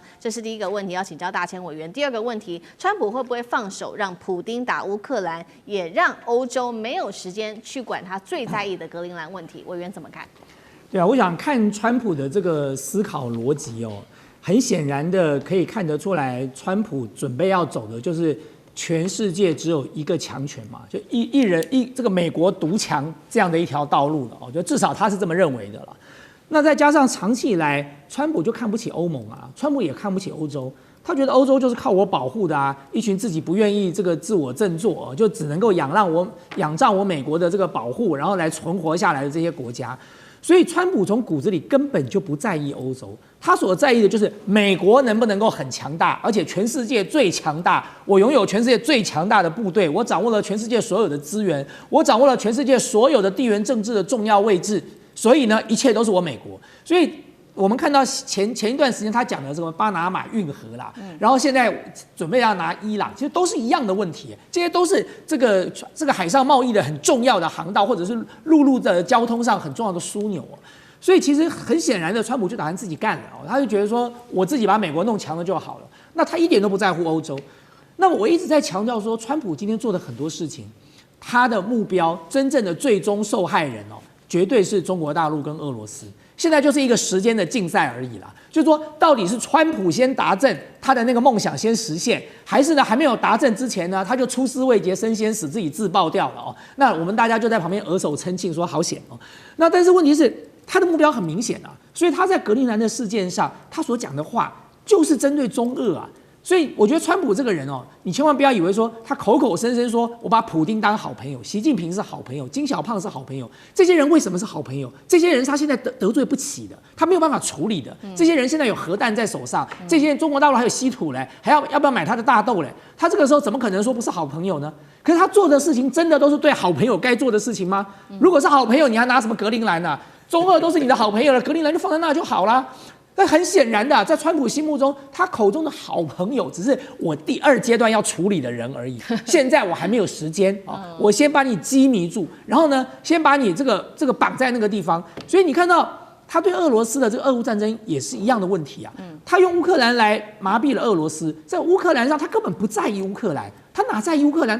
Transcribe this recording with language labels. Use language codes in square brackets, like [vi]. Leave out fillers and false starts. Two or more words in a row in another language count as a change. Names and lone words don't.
[zh] 這是第一個問題，要請教大千委員。第二個問題，川普會不會放手讓普丁打烏克蘭，也讓歐洲沒有時間去管他最在意的格陵蘭問題？委員怎麼看？對啊，我想看川普的這個思考邏輯哦，很顯然的可以看得出來，川普準備要走的就是全世界只有一個強權嘛，就一人這個美國獨強這樣的一條道路了哦，就至少他是這麼認為的了。那再加上長期以來，川普就看不起歐盟啊，川普也看不起歐洲，他覺得歐洲就是靠我保護的啊，一群自己不願意這個自我振作，就只能夠仰仗我美國的這個保護，然後來存活下來的這些國家。所以川普從骨子裡根本就不在意歐洲，他所在意的就是美國能不能夠很強大，而且全世界最強大，我擁有全世界最強大的部隊，我掌握了全世界所有的資源，我掌握了全世界所有的地缘政治的重要位置，所以呢，一切都是我美國。所以我們看到前一段時間他講的這個巴拿馬運河啦，然後現在準備要拿伊朗，其實都是一樣的問題，這些都是這個海上貿易的很重要的航道，或者是陸路的交通上很重要的樞紐。所以其實很顯然的，川普就打算自己幹了，他就覺得說我自己把美國弄強了就好了，那他一點都不在乎歐洲。那麼我一直在強調說，川普今天做的很多事情，他的目標真正的最終受害人絕對是中國大陸跟俄羅斯。現在就是一個時間的競賽而已啦，就是說到底是川普先達陣，他的那個夢想先實現，還是呢還沒有達陣之前呢，他就出師未捷身先死，自己自爆掉了哦。那我們大家就在旁邊額手稱慶，說好險哦。那但是問題是，他的目標很明顯啊，所以他在格陵蘭的事件上，他所講的話就是針對中俄啊。所以我覺得川普這個人哦，你千萬不要以為說他口口聲聲說我把普丁當好朋友，習近平是好朋友，金小胖是好朋友，這些人為什麼是好朋友？這些人他現在得罪不起的，他沒有辦法處理的。這些人現在有核彈在手上，這些人中國大陸還有稀土嘞，還要不要買他的大豆嘞？他這個時候怎麼可能說不是好朋友呢？可是他做的事情真的都是對好朋友該做的事情嗎？如果是好朋友，你還拿什麼格陵蘭啊？中俄都是你的好朋友了，格陵蘭就放在那就好了。但很顯然的，在川普心目中，他口中的好朋友只是我第二階段要處理的人而已。現在我還沒有時間啊，我先把你羈迷住，然後呢，先把你這個綁在那個地方。所以你看到他對俄羅斯的這個俄烏戰爭也是一樣的問題啊。他用烏克蘭來麻痹了俄羅斯，在烏克蘭上他根本不在意烏克蘭，他哪在意烏克蘭？